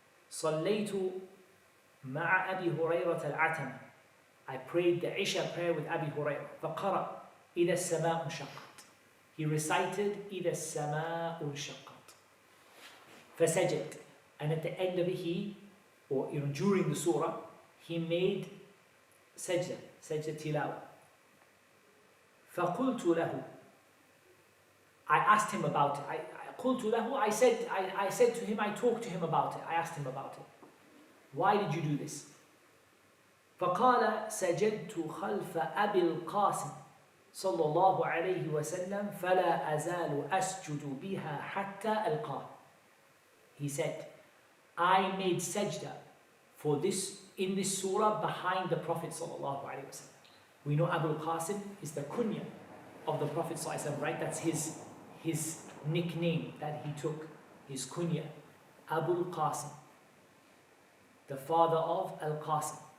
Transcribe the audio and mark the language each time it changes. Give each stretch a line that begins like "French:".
Arabic: صليت مع أبي هريرة العتمة.
English: I prayed the Isha prayer with Abi Hurairah.
Arabic: فقرأ إذا السماء انشقت.
English: He recited
Arabic: إذا السماء انشقت. فسجد.
English: And at the end of it, during the surah, he made sajda tilawa.
Arabic: فقلت له.
English: I asked him about it.
Arabic: قلت له,
English: I said to him, I talked to him about it. I asked him about it. Why did you do this?
Arabic: فقال سجدت خلف أبي القاسم صلى الله عليه وسلم فلا أزال أسجد بها حتى ألقاه.
English: He said, I made sajda for this in this surah behind the Prophet sallallahu alaihi wasallam. We know Abu al-Qasim is the kunya of the Prophet sallallahu alaihi wasallam, right? That's his nickname that he took, his kunya, Abu al-Qasim, the father of al-Qasim.